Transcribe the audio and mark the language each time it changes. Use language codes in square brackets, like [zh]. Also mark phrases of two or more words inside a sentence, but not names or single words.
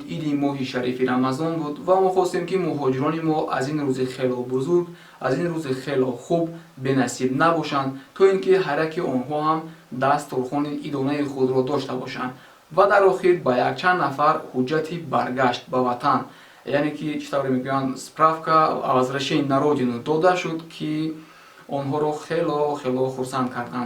[tg] иди моҳи шарифи Рамазон буд ва мо хостем, ки муҳоҷирони мо аз ин рӯзи хело бузург, аз ин рӯзи хело хуб бенасиб набошанд, то ин ки ҳараки онҳо ҳам дастурхони идонаи худро дошта бошанд ва дар охир ба якчанд нафар ҳуҷҷати баргашт ба ватан, яъне ки чӣ тавре мегӯянд, [ru] справка о возвращении на родину [tg] дода шуд, ки онҳоро хело хурсанд карданд.